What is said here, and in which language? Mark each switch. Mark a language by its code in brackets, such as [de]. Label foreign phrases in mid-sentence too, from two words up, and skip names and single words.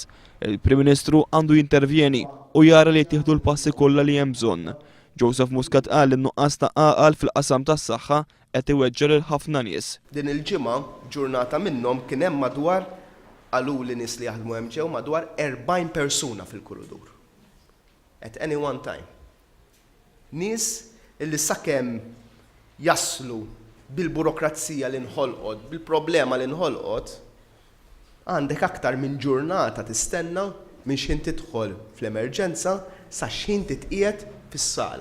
[mt] Il-Prim Ministru għandu jintervjeni u jara li jittieħdu l-passi kollha li hemm bżonn. Joseph Muscat qal li n-nuqqas ta' għaqal fil-qasam tas-saħħa qed iweġġel lil ħafna nies. Din il-ġimgħa ġurnata minnhom kien hemm madwar għaluli nies li jaħdmu hemm ġew madwar 40 persuna fil-kuridur. [en] At any one time. [mt] Nies illi sakemm jaslu bil-burokrazija li nħolqot, bil-problema li nħolqot, għandek aktar minn ġurnata tistenna minn x'in tidħol fl-emerġenza sa x'in titqiegħed fis-sala.